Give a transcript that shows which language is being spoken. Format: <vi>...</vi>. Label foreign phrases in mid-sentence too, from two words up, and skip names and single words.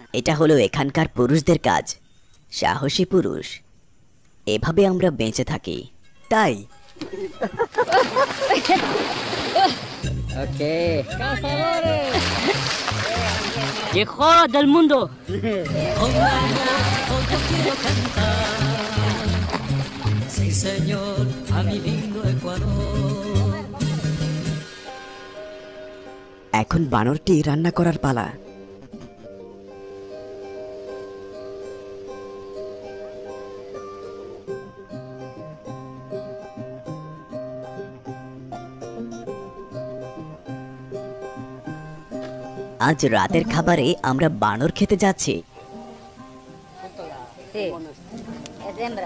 <bn>এটা হলো এখানকার পুরুষদের কাজ, সাহসী পুরুষ। এভাবে আমরা বেঁচে থাকি। তাই</bn> <es>Okay. Mejor del mundo. Sí, señor, a mi lindo Ecuador.</es> <bn>এখন বানরটি রান্না করার পালা। আজ রাতের খাবারে আমরা বানর খেতে যাচ্ছি।</bn> <es>Sí. Es hembra.</es>